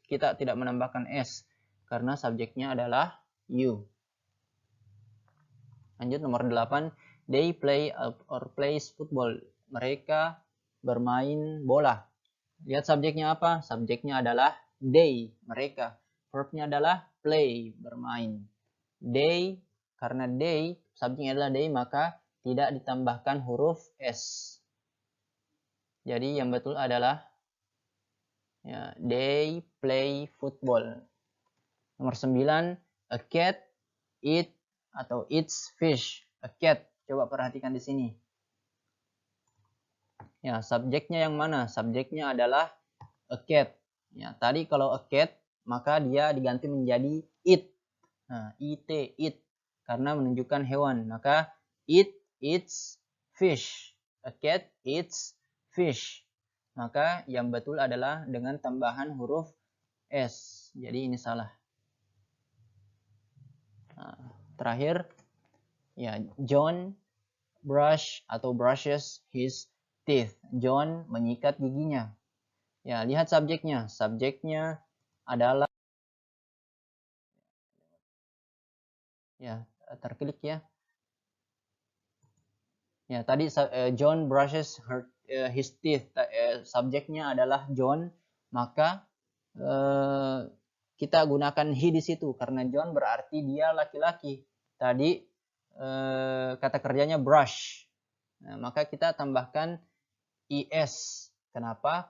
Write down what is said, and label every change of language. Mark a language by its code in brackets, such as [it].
[id] Kita tidak menambahkan s. Karena subjeknya adalah you. Lanjut nomor 8. [en] They play or plays football. [id] Mereka bermain bola. Lihat subjeknya apa? Subjeknya adalah they, mereka. Verbnya adalah play, bermain. They, karena they, subjeknya adalah they, maka tidak ditambahkan huruf s. Jadi yang betul adalah ya, [en] they play football. [id] Nomor 9. [en] A cat eat [id] atau [en] eats fish. A cat. [id] Coba perhatikan di sini. Ya, subjeknya yang mana? Subjeknya adalah a cat. Ya, tadi kalau a cat, maka dia diganti menjadi eat. Nah, eat, karena menunjukkan hewan. Maka [en] it eats fish. A cat eats fish. [id] Maka yang betul adalah dengan tambahan huruf s. Jadi ini salah. Nah, terakhir, ya, [en] John brush [id] atau [en] brushes his teeth. [id] John menyikat giginya. Ya, lihat subjeknya. Subjeknya adalah, ya, terklik ya. Ya, tadi [en] John brushes his teeth. [id] Subjeknya adalah John, maka kita gunakan he di situ karena John berarti dia laki-laki. Tadi kata kerjanya brush. Nah, maka kita tambahkan es. Kenapa?